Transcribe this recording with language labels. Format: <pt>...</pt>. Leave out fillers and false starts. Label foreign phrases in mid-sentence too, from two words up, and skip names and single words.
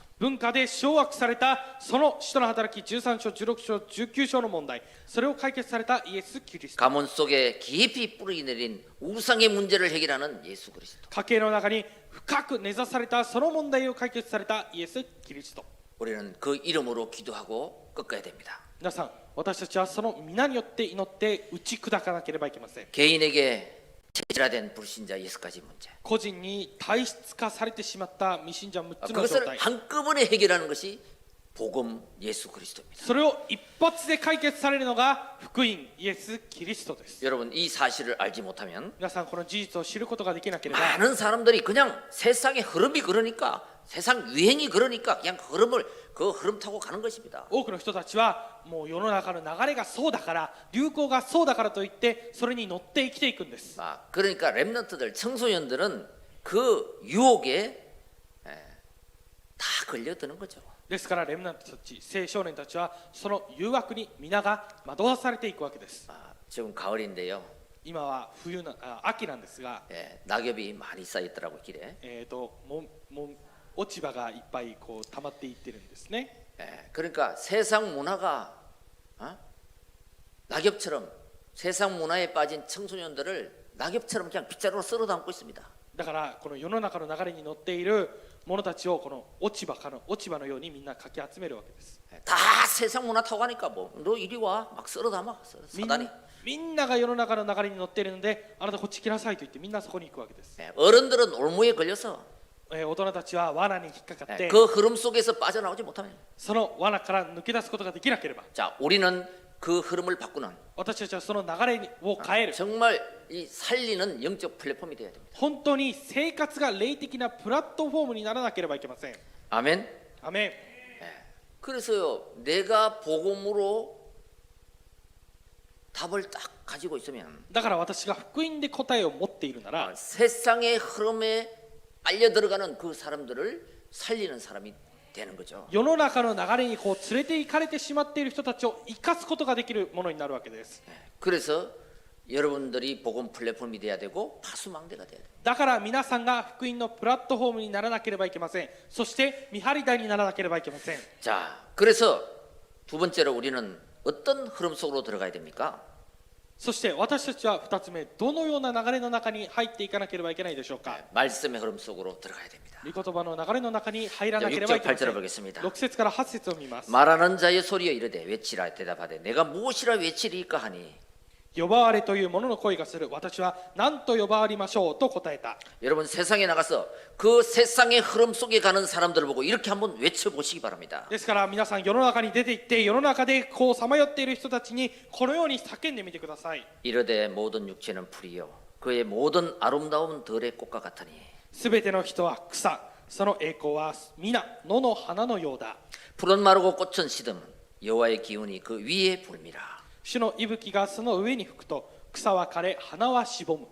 <ja>文化で掌握されたその使徒の働き13章16章19章の問題、それを解決されたイエス・キリスト。</ja> <ko>가문 속에 깊이 뿌리 내린 우상의 문제를 해결하는 예수 그리스도.</ko> <ja>家計の中に深く根ざされたその問題を解決されたイエス・キリスト。</ja> <ko>우리는 그 이름으로 기도하고 꺾어야 됩니다.</ko> <ja>皆さん、私たちはその皆によって祈って打ち砕かなければいけません。</ja> <ko>개인에게 체질화된 불신자 6가지 문제.</ko> <ja>個人に体質化されてしまった未信者6つの状</ja> <ko>그것을</ko> <ja>態、</ja> <ko>한꺼번에 해결하는 것이 복음 예수 그리스도입니다.</ko> <ja>それを一発で解決されるのが福音イエス・キリストです。</ja> <ko>여러분 이 사실을 알지 못하면</ko> <ja>皆さん、この事実を知ることができなければ、</ja> <ko>많은 사람들이 그냥 세상의 흐름이 그러니까 세상 유행이 그러니까 그냥 그 흐름 타고 가는 것입니다.</ko> <ja>多くの人たちはもう世の中の流れがそうだから、流行がそうだからといってそれに乗って生きていくんです。</ja> <ko>그러니까 렘넌트들 청소년들은 그 유혹에 다 걸려드는 거죠.</ko> <ja>ですからレムナントたち、青少年たちはその誘惑に皆が惑わされていくわけです。</ja> <ko>지금 가을인데요.</ko> <ja>今は秋なんですが、</ja> <ko>낙엽이 많이 쌓였더라고 길에.</ko> <ja>落ち葉がいっぱいこう溜まっていってるんですね。</ja> <ko>그러니까 세상 문화가 낙엽처럼 세상 문화에 빠진 청소년들을 낙엽처럼 그냥 빗자루로 쓸어 담고 있습니다.</ko> <ja>だからこの世の中の流れに乗っている者たちをこの落ち葉のようにみんなかき集めるわけです。</ja> <ko>다 세상 문화 타고 가니까 뭐 너 이리 와 막 쓸어 담아 사다니.</ko> <ja>みんなが世の中の流れに乗っているので、あなたこっち来なさいと言ってみんなそこに行くわけです。</ja> <ko>어른들은 올무에 걸려서</ko> <ja>大人たちは罠に引っかかって、</ja> <ko>그 흐름 속에서 빠져나오지 못하면</ko> <ja>その罠から抜け出すことができなければ、</ja> <ko>자 우리는 그 흐름을 바꾸는</ko> <ja>私たちはその流れを変える、</ja> <ko>정말 이 살리는 영적 플랫폼이 되어야 됩니다.</ko> <ja>本当に生活が霊的なプラットフォームにならなければいけません。</ja> <ko>아멘.</ko> <ja>アメン。</ja> <ko>그래서요 내가 복음으로 답을 딱 가지고 있으면</ko> <ja>だから私が福音で答えを持っているなら、</ja> <ko>세상의 흐름에 빨려 들어가는 그 사람들을 살리는 사람이 되는 거죠.</ko> <ja>世の中の流れにこう連れて行かれてしまっている人たちを生かすことができるものになるわけです。</ja> <ko>그래서 여러분들이 복음 플랫폼이 돼야 되고 파수망대가 돼야 돼요.</ko> <ja>だから皆さんが福音のプラットフォームにならなければいけません。そして見張り台にならなければいけません。</ja> <ko>자, 그래서 두 번째로 우리는 어떤 흐름 속으로 들어가야 됩니까?</ko> <ja>そして私たちは2つ目、どのような流れの中に入っていかなければいけないでしょうか。</ja> <ko>말씀의 흐름 속으로 들어가야 됩니다.</ko> <ja>御言葉の流れの中に入らなければいけません。</ja> <ko>6절 8절을 보겠습니다.</ko> <ja>6 節から8節を見ます。</ja> <ko>말하는 자의 소리여 이르되 외치라 대답하되 내가 무엇이라 외치리까 하니</ko> <ja>呼ばわれというものの声がする。私は何と呼ばわりましょうと答えた。</ja> <ko>여러분 세상에 나가서 그 세상의 흐름 속에 가는 사람들을 보고 이렇게 한번 외쳐보시기 바랍니다.</ko> <ja>ですから皆さん、世の中に出て行って世の中でこうさまよっている人たちにこのように叫んでみてください。</ja> <ko>이르되 모든 육체는 풀이요 그의 모든 아름다움은 들의 꽃과 같으니</ko> <ja>すべての人は草、その栄光は皆野の花のようだ。</ja> <ko>푸른 마르고 꽃은 시듬 여호와의 기운이 그 위에 불미라.</ko> <ja>主の息吹がその上に吹くと草は枯れ花はしぼむ。</ja>